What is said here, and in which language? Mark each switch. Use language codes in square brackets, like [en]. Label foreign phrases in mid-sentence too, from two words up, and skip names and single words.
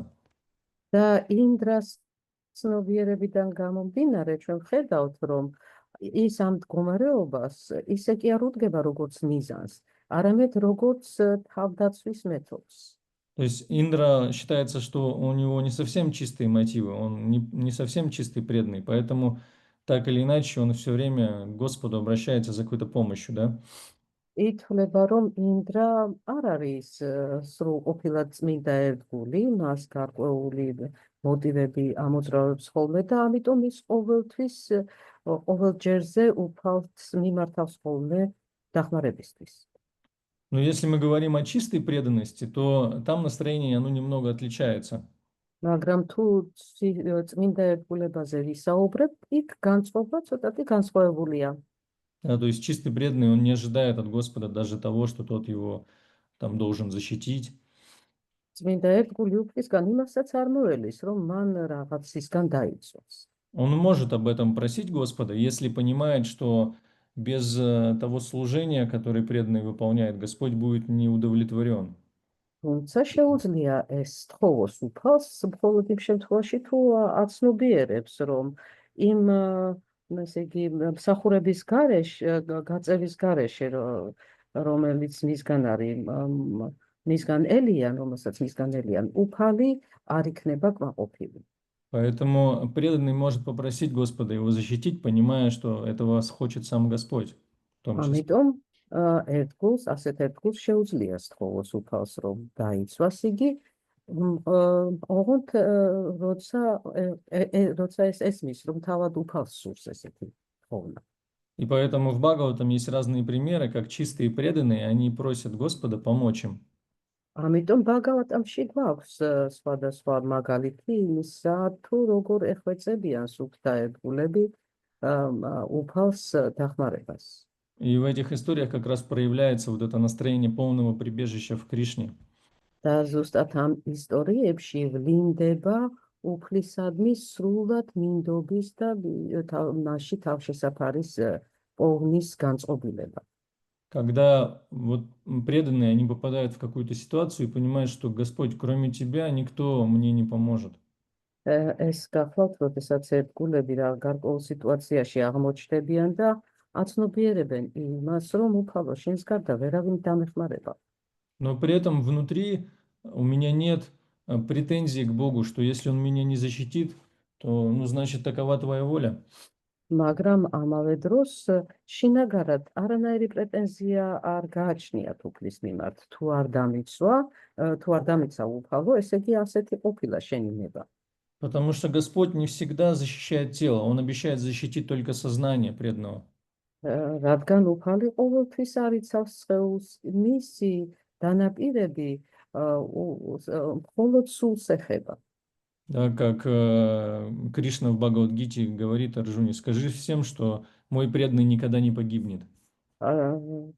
[ka] და ინდრას ცნობიერებიდან გამომდინარე, ჩვენ ვხედავთ, რომ ის ამ მდგომარეობას ისე კი არ უდგება როგორც მიზანს, არამედ როგორც თავდაცვის მეთოდს. [ru] То есть Индра считается, что у него не совсем чистые мотивы, он не совсем чистый преданный, поэтому так или иначе он все время к Господу обращается за какой-то помощью, да? [ka] ითვლება, რომ ინდრა არ არის სრულყოფილად წმინდა ერთგული, მას გარკვეული მოტივები ამოძრავებს ხოლმე და ამიტომ ის ყოველ ჯერზე უფალს მიმართავს ხოლმე დახმარებისთვის. [ru] Но если мы говорим о чистой преданности, то там настроение, оно немного отличается. [ka] მაგრამ თუ წმინდა ერთგულებაზე ვისაუბრებ, იქ განწყობა ცოტათი განსხვავებულია. [ru] Да, то есть чистый преданный, он не ожидает от Господа даже того, что тот его там должен защитить. [ka] წმინდა ერთგული უფლისგან იმასაც არ მოელის, რომ მან რაღაცისგან დაიცვას. [ru] Он может об этом просить Господа, если понимает, что без того служения, которое преданный выполняет, Господь будет не удовлетворен. [ka] თუმცა შეუძლია ეს თხოვოს უფალს, მხოლოდ იმ შემთხვევაში, თუ აცნობიერებს, რომ იმ ესე იგი მსახურების გარეშე, გაწევის გარეშე, რომელიც მისგან ელიან, რომელსაც მისგან ელიან, უფალი არ იქნება კმაყოფილი. [ru] Поэтому преданный может попросить Господа его защитить, понимая, что этого хочет сам Господь. В том числе. [ka] ამიტომ ასეთ ერთგულს შეუძლია სთხოვოს უფალს, რომ დაიცვას იგი, ოღონდ როცა ეს ესმის, რომ თავად უფალს სურს ესეთი თხოვნა. [ru] И поэтому в Бхагаватам есть разные примеры, как чистые преданные, они просят Господа помочь им. [ka] ამიტომ ბაგავატამში გვაქვს სხვადასხვა მაგალითი იმისა, თუ როგორ ეხვეწებიან სუფთა ერთგულები უფალს დახმარებას. [ru] И в этих историях как раз проявляется вот это настроение полного прибежища в Кришне. [ka] და ზუსტად ამ ისტორიებში ვლინდება უფლისადმი სრულად მინდობის და მასში თავშესაფარის პოვნის განწყობილება. [ru] Когда вот преданные, они попадают в какую-то ситуацию и понимают, что Господь, кроме Тебя, никто мне не поможет. [ka] ეს გახლავთ, როდესაც ერთგულები რა გარკვეულ სიტუაციაში აღმოჩნდებიან და აცნობიერებენ იმას, რომ უფალო შენს გარდა ვერავინ დამეხმარება. [ru] Но при этом внутри у меня нет претензий к Богу, что если Он меня не защитит, то, значит, такова Твоя воля. [ka] მაგრამ ამავე დროს შინაგარად არანაირი პრეტენზია არ გააჩნიათ უფლის მიმართ. თუ არ დამიცვა უფალო, ესე იგი ასეთი ყოფილა შენი ნება. [ru] Потому что Господь не всегда защищает тело, Он обещает защитить только сознание преданного. [ka] რადგან უფალი ყოველთვის არიცავს სხეულს, მისი დანაპირები მხოლოდ სულს ეხება. [ru] Да, как Кришна в Бхагавад-гите говорит Арджуне, скажи всем, что мой преданный никогда не погибнет.